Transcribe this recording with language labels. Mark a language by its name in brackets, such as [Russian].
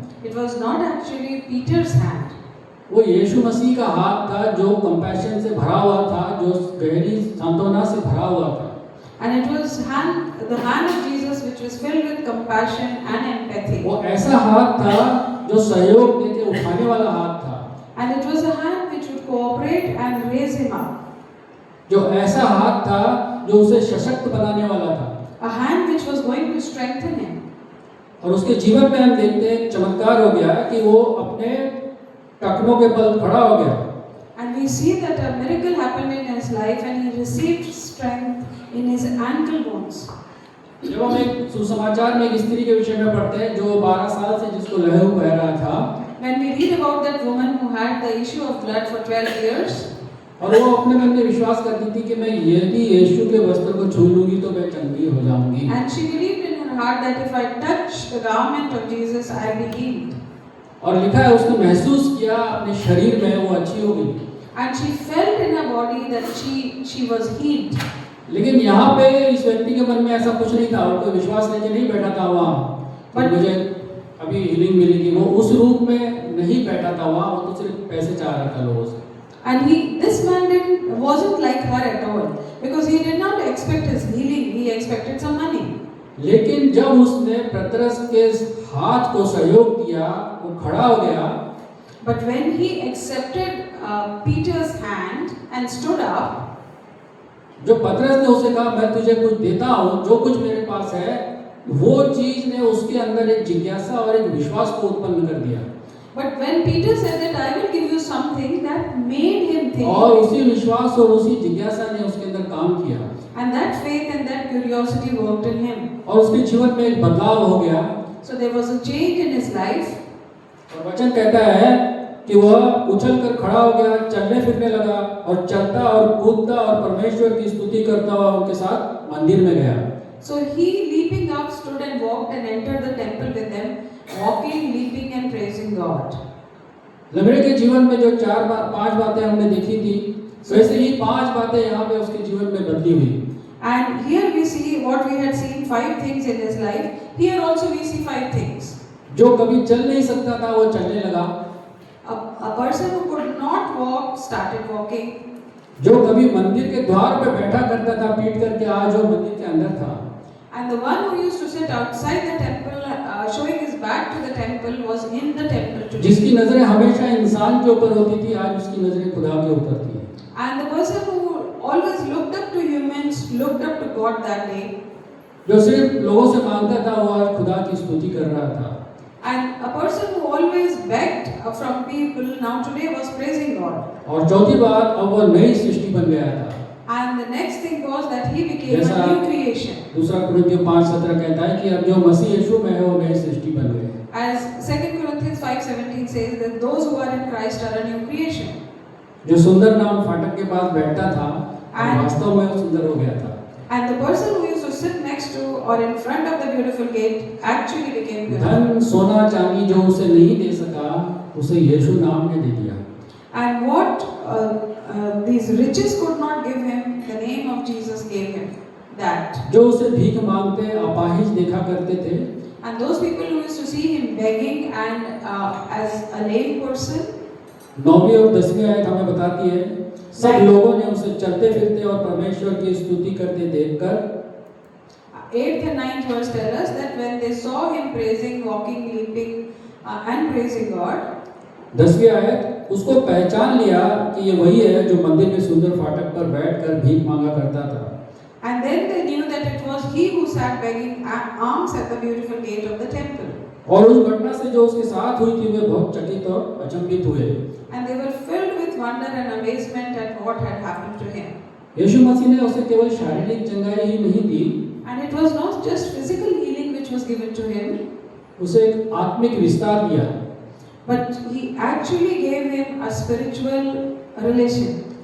[English] it was not actually Peter's hand. [Hindi] वो यीशु मसीह का हाथ था जो कंपैशन से भरा हुआ था, जो गहरी सांत्वना से भरा हुआ था। [English] And it was the hand of Jesus which was filled with compassion and empathy. [Hindi] वो ऐसा हाथ था जो सहयोग देके उठाने वाला हाथ था, [English] And it was a hand which would cooperate and raise him up. [Hindi] जो ऐसा हाथ था जो उसे सशक्त बनाने वाला था। [English] A hand which was going to strengthen him. [Hindi] और उसके जीवन में हम देखते हैं चमत्कार हो गया कि वो अपने टखनों के बल खड़ा हो गया। [English] And we see that a miracle happened in his life and he received strength in his ankle bones. [Hindi] जब हम एक सुसमाचार में एक स्त्री के विषय में पढ़ते हैं जो 12 साल से जिसको लहू बह रहा था, [English] When we read about that woman who had the issue of blood for 12 years, [Hindi] और वो अपने मन में विश्वास करती थी कि मैं यदि यीशु के वस्त्र को छू लूंगी तो मैं चंगी हो जाऊंगी। [English] and she believed in her heart that if I touch the garment of Jesus, I'll be healed. [Hindi] और लिखा है उसने महसूस किया अपने शरीर में वो अच्छी हो गई। [English] And she felt in her body that she was healed. [Hindi] लेकिन यहाँ पे इस व्यक्ति के मन में ऐसा कुछ नहीं था, वो कोई विश्वास लेके नहीं बैठा था वहाँ [English] But- [Hindi] मुझे अभी हीलिंग मिलेगी। वो उस रूप में नहीं बैठा था वहाँ, वो तो सिर्फ पैसे चाह रहा था लोगों से। [English] And this man wasn't like her at all, because he did not expect his healing, he expected some money. [Hindi] लेकिन जब उसने पतरस के हाथ को सहयोग दिया, वो खड़ा हो गया। [English] But when he accepted Peter's hand and stood up, [Hindi] जो पतरस ने उसे कहा मैं तुझे कुछ देता हूँ, जो कुछ मेरे पास है, वो चीज ने उसके अंदर एक जिज्ञासा और एक विश्वास को उत्पन्न कर दिया। [English] but when Peter said that I will give you something, that made him [Hindi] और [English] think, [Hindi] उसी विश्वास और उसी जिज्ञासा ने उसके अंदर काम किया [English] and that faith and that curiosity worked in him. [Hindi] और उसके जीवन में एक बदलाव हो गया। [English] So there was a change in his life, [Hindi] और वचन कहता है कि वह उछल कर खड़ा हो गया, चलने फिरने लगा और चलता और कूदता और परमेश्वर की स्तुति करता हुआ उनके साथ मंदिर में गया। [English] so he leaping up stood and walked and entered the temple with them, walking, leaping and praising God. [Hindi] लंगड़े के जीवन में जो 5 बातें हमने देखी थी, वैसे ही 5 बातें यहाँ पे उसके जीवन में बदली हुई। [English] And here we see what we had seen 5 things in his life. Here also we see 5 things. [Hindi] जो कभी चल नहीं सकता था वो चलने लगा, [English] A person who could not walk started walking. [Hindi] जो कभी मंदिर के द्वार पे बैठा करता था पीट करके, आज वो मंदिर के अंदर था। [English] And the one who used to sit outside the temple, showing his back to the temple, was in the temple today. [Hindi] जिसकी नजरें हमेशा इंसान के ऊपर होती थी, आज उसकी नजरें खुदा के ऊपर थी। [English] And the person who always looked up to humans, looked up to God that day. [Hindi] जो सिर्फ लोगों से मांगता था, वो आज खुदा की स्तुति कर रहा था। [English] And a person who always begged from people, now today was praising God. [Hindi] और चौथी बात, अब वो नई सृष्टि बन गया था। [English] And the next thing was that he became Yes, a new creation. [Hindi] दूसरा कुरिन्थियों 5:17 कहता है कि अब जो मसीह यीशु में है वो नई सृष्टि बन गए हैं। [English] As 2 Corinthians 5:17 says that those who are in Christ are a new creation. [Hindi] जो सुंदर नाम फाटक के पास बैठता था, [English] And- [Hindi] वास्तव में वो सुंदर हो गया था। [English] And the person who used to sit next to or in front of the beautiful gate actually became beautiful. [Hindi] धन सोना चांदी जो उसे नहीं दे सका, उसे यीशु नाम ने दे दिया। [English] And what these riches could not give him, the name of Jesus gave him that. [Hindi] जो उसे भीख मांगते अपाहिज देखा करते थे, [English] And those people who used to see him begging and as a lame person, [Hindi] 9वीं और 10वीं आयत हमें बताती है, सब लोगों ने उसे चलते फिरते और परमेश्वर की स्तुति करते देखकर [English] 8th and 9th verse tell us that when they saw him praising, walking, leaping and praising God, [Hindi] 10वीं आयत उसको पहचान लिया कि ये वही है जो मंदिर में सुंदर फाटक पर बैठकर भीख मांगा करता था। [English] and then they knew that it was he who sat begging alms at the beautiful gate of the temple. [Hindi] और उस घटना से जो उसके साथ हुई थी वे बहुत चकित और अचंभित हुए। [English] And they were filled with wonder and amazement at what had happened to him. [Hindi] यीशु मसीह ने उसे केवल शारीरिक चंगाई ही नहीं दी, [English] And it was not just physical healing which was given to him, [Hindi] उसे एक आत्मिक विस्तार दिया। [English] but he actually gave him a spiritual relation.